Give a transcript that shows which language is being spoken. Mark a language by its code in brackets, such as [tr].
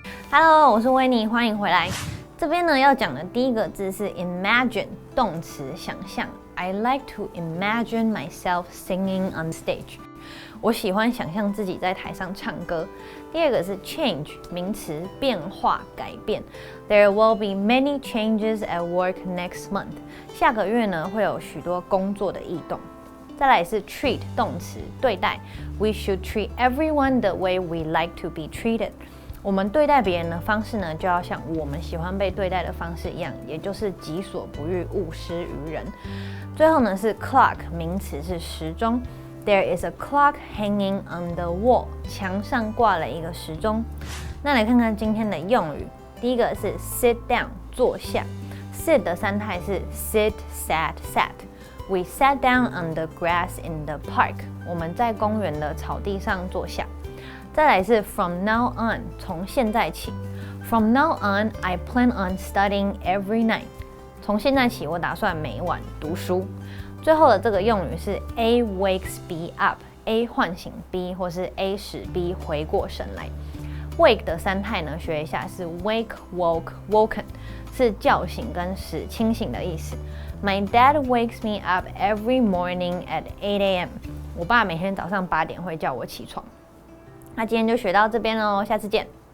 [zh] Hello， 我是维尼，欢迎回来。这边呢要讲的第一个字是 imagine， 动词想象。 [en] I like to imagine myself singing on stage。 [zh] 我喜欢想象自己在台上唱歌。第二个是 change， 名词，变化、改变。 [en] There will be many changes at work next month。 [zh] 下个月呢会有许多工作的异动。再来是 treat， 动词，对待。 [en] We should treat everyone the way we like to be treated。 [zh] 我们对待别人的方式呢，就要像我们喜欢被对待的方式一样，也就是己所不欲，勿施于人。最后呢是 clock， 名词，是时钟。 [en] There is a clock hanging on the wall，墙上挂了一个时钟。 [zh] 那来看看今天的用语。第一个是 sit down， 坐下。 [en] sit 的三态是 sit, sat, sat。We sat down on the grass in the park。 [zh] 我们在公园的草地上坐下。再来是 from now on， 从现在起。 [en] From now on, I plan on studying every night。 [zh] 从现在起，我打算每晚读书。最后的这个用语是 A wakes B up，A 唤醒 B， 或是 A 使 B 回过神来。 Wake 的三态呢，学一下是 wake, woke, woken， 是叫醒跟使清醒的意思。 [en] My dad wakes me up every morning at 8 a.m. [zh] 我爸每天早上8点会叫我起床。那今天就学到这边喽，下次见。